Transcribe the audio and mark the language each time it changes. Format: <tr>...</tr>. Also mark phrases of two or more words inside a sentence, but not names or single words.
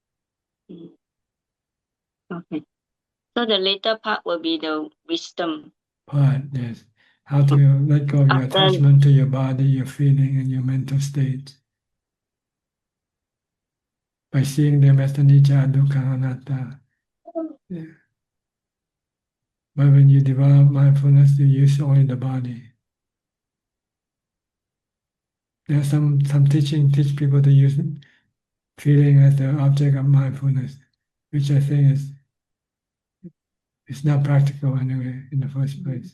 <en>Okay. So the later part will be the wisdom part, yes. How to let go of your attachment to your body, your feeling, and your mental state. By seeing them as the</en> <pi>anicca, dukkha, anatta.</pi> <en>Yeah. But when you develop mindfulness, you use only the body. There's some teaching teach people to use feeling as the object of mindfulness, which I think is not practical anyway in the first place.</en>